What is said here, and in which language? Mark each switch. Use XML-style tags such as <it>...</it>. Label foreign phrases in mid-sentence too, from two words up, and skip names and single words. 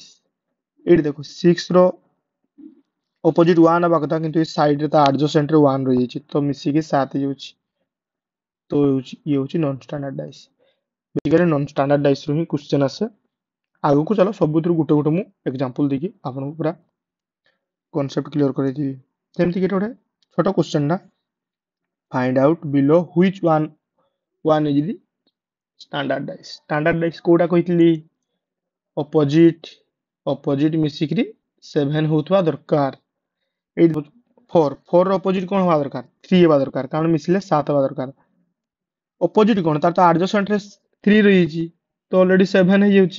<or>ଏଇଠି ଦେଖ 6 ର ଅପୋଜିଟ 1 ହବା କଥା, କିନ୍ତୁ ଏ ସାଇଡରେ ତା ଆଡଜସେଣ୍ଟ ରେ 1 ରହିଯାଇଛି, ତ ମିଶିକି 7 ହେଇଯାଉଛି। ତ ଇଏ ହଉଛି</or> <en>non standard dice.</en> <or>ବେସିକାଲି</or> <en>non standard dice</en> <or>ରୁ ହିଁ କ୍ୱେଶ୍ଚନ୍ ଆସେ। ଆଗକୁ ଚାଲ ସବୁଥିରୁ ଗୋଟେ ଗୋଟେ ମୁଁ ଏକ୍ଜାମ୍ପଲ ଦେଇକି ଆପଣଙ୍କୁ ପୁରା</or> <en>concept clear</en> <or>କରିଦେବି। ଯେମିତି କି ଗୋଟେ ଛୋଟ କ୍ୱେଶ୍ଚନ୍ ଟା,</or> <en>find out below which one is the standard dice। standard dice</en> <or>କୋଉଟା କହିଥିଲି, ଅପୋଜିଟ ମିଶିକିରି 7 ହଉଥିବା ଦରକାର। ଏଇ 4 ର ଅପୋଜିଟ କଣ ହବା ଦରକାର, 3 ହେବା ଦରକାର, କାରଣ ମିଶିଲେ 7 ହବା ଦରକାର। ଅପୋଜିଟ କଣ, ତାର ତ ଆଡଜସେଣ୍ଟ ରେ 3 ରହିଯାଇଛି, ତ ଅଲରେଡି 7 ହେଇଯାଉଛି।</or>